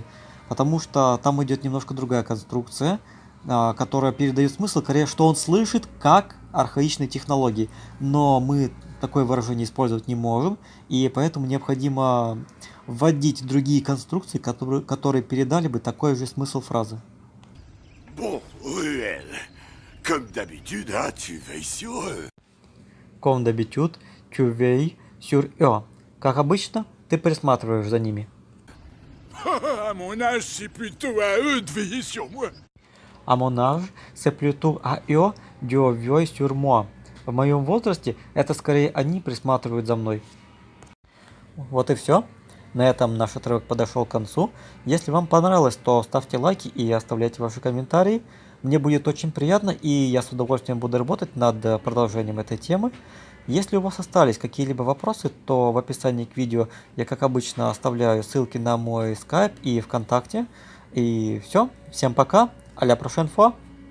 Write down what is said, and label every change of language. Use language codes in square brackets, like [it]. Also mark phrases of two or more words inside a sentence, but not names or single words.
[ru] Потому что там идет немножко другая конструкция, которая передает смысл, скорее, что он слышит как архаичные технологии. Но мы такое выражение использовать не можем, и поэтому необходимо вводить другие конструкции, которые передали бы такой же смысл фразы. [fr] Bon, Ruel, comme d'habitude, hein, tu veilles sur eux. Comme d'habitude, tu veilles sur eux. [ru] Как обычно, ты присматриваешь за ними. [fr] À mon âge, c'est plutôt à eux de veiller sur moi. À mon âge, c'est plutôt à eux de veiller sur moi. [ru] В моем возрасте это скорее они присматривают за мной. Вот и все. На этом наш отрывок подошел к концу. Если вам понравилось, то ставьте лайки и оставляйте ваши комментарии. Мне будет очень приятно, и я с удовольствием буду работать над продолжением этой темы. Если у вас остались какие-либо вопросы, то в описании к видео я, как обычно, оставляю ссылки на мой скайп и ВКонтакте. И все. Всем пока. [fr] À la prochaine fois.